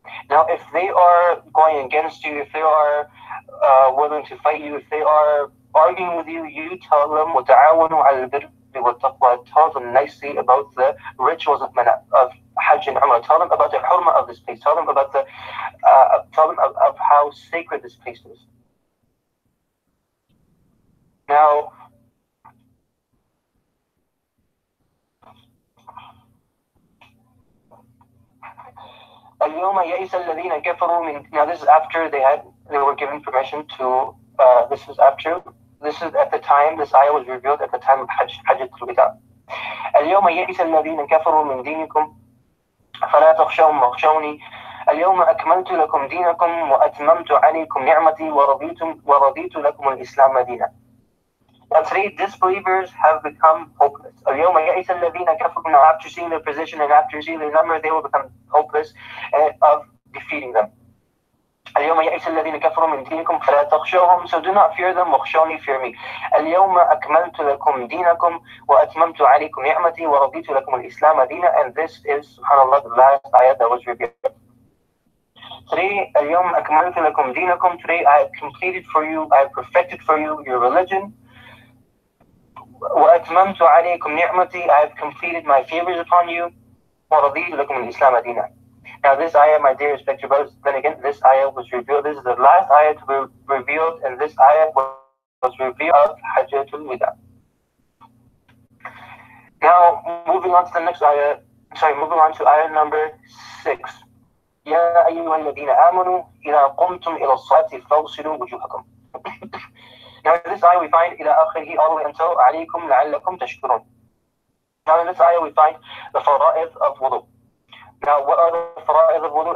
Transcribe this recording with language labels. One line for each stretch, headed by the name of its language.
English: Now, if they are going against you, if they are willing to fight you, if they are arguing with you, you tell them
Arabic: وتعاونوا على البر والتقوى.
English: Tell them nicely about the rituals of Hajj and Umrah. Tell them about the hurma of this place. Tell them about of how sacred this place is.
Arabic: Now, اليوم يئس الذين كفروا من.
English: Now this is after they were given permission to. This is at the time this ayah was revealed at the time of Hajjat al-Wida.
Arabic: اليوم يئس الذين كفروا من دينكم فلا تخشوهم واخشوني اليوم أكملت لكم دينكم وأتممت عليكم نعمتي ورضيت لكم الإسلام دينا.
English: Now today disbelievers have become hopeless.
Arabic: اليوم يئس الذين كفروا.
English: Now after seeing their position and after seeing their number, they will become hopeless of defeating them.
Arabic: اليوم يئس الذين كفروا من دينكم فلا تخشوهم.
English: So do not fear them.
Arabic: واخشوني,
English: fear me.
Arabic: اليوم أكملت لكم دينكم وأتممت عليكم نعمتي ورضيت لكم الإسلام دينا.
English: And this is, subhanAllah, the last ayah that was revealed.
Arabic: Today, اليوم أكملت لكم دينكم.
English: Today I have completed for you, I have perfected for you your religion.
Arabic: وأتممت عليكم نعمتي.
English: I have completed my favors upon you.
Arabic: ورضيت لكم الإسلام دينا.
English: Now this ayah, my dear respected brothers, then again, this ayah was revealed. This is the last ayah to be revealed, and this ayah was revealed of Hajjatul Wida. Now, moving on to the next ayah, moving on to ayah number 6.
Arabic: يا أيها الذين آمنوا إذا قمتم إلى الصلاة فاغسلوا وجوهكم.
English: Now in this ayah we find
Arabic: إلى آخره
English: all the way until
Arabic: عليكم لعلكم تشكرون.
English: Now in this ayah we find the fara'id of wudu. Now what are the fara'id of wudu?